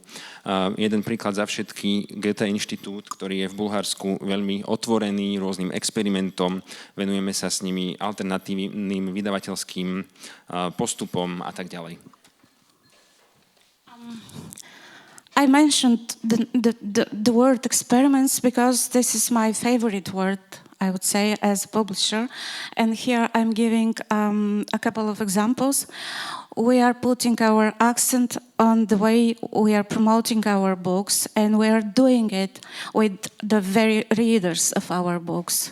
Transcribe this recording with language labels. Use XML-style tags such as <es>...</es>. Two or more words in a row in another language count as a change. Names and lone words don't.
<sk>Jeden príklad za všetky, Goethe Inštitút, ktorý je v Bulharsku veľmi otvorený rôznym experimentom, venujeme sa s nimi alternatívnym vydavateľským postupom a tak ďalej.</sk> <en>I mentioned the word experiments because this is my favorite word, I would say, as a publisher. And here I'm giving a couple of examples. We are putting our accent on the way we are promoting our books, and we are doing it with the very readers of our books.</en>